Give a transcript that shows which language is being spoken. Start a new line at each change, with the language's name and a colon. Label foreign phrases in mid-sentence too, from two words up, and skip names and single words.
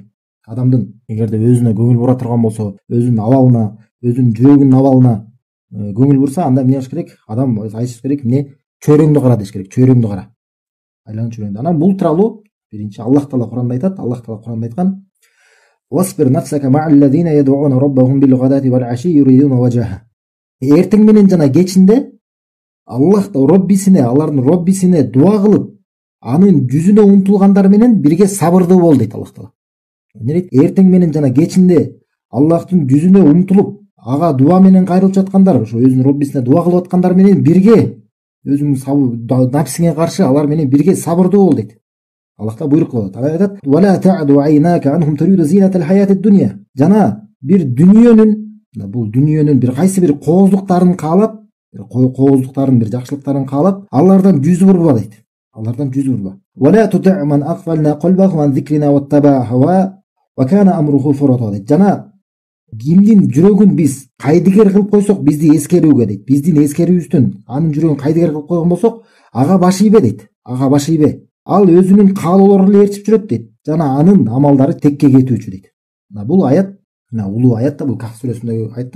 Kyrgyz: Адамдын эгерде өзүнө көңүл бура турган болсо, өзүнүн абалына, өзүнүн жүрөгүнүн абалына көңүл бурса, анда эмне кылыш керек? Адам айтыш керек, эмне? Чөйрөңдү кара деш керек, чөйрөңдү кара. Айланып чөйрөңдү. Анан бул тууралуу биринчи Аллах таала Куранда айтат. Аллах таала Куранда айткан:
Arabic: "واصبر نفسك مع الذين يدعون ربهم بالغداة والعشي يريدون وجهه."
Kyrgyz: Эртең менен жана кечинде Аллах Роббисине, алардын Роббисине дуа кылып, анын жүзүнө умтулгандар менен бирге сабырдуу бол дейт Аллах таала. Эртең менен жана кечинде Аллахтын жүзүнө умтулуп, ага дуа менен кайрылып жаткандар, ошо өзүнүн Роббисине дуа кылып аткандар менен бирге өзүңүн напсиңе каршы алар менен бирге сабырдуу бол дейт. Аллах та буйрук кылып атат.
Arabic: Айтат: "ولا تعد عيناك عنهم تريد زينة الحياة الدنيا."
Kyrgyz: Жана бир дүниөнүн бир кайсы бир кооздуктарын каалап, бир жакшылыктарын каалап, алардан жүз бурба дейт. Алардан жүз бурба.
Arabic: "ولا تطع من أغفلنا قلبه عن ذكرنا واتبع هواه و كان أمره فرطا."
Kyrgyz: дейт. Жана кимдин жүрөгүн биз кайдыгер кылып койсок, бизди эскерүүгө дейт. Биздин эскерүүбүздөн анын жүрөгүн кайдыгер кылып койгон болсок, ага баш ийбе дейт. Ага баш ийбе. Ал өзүнүн каалоолорун эле ээрчип жүрөт дейт. Жана анын амалдары текке кетүүчү дейт. Бул аят, улуу аят да, бул Кахф сүрөсүндөгү аят да.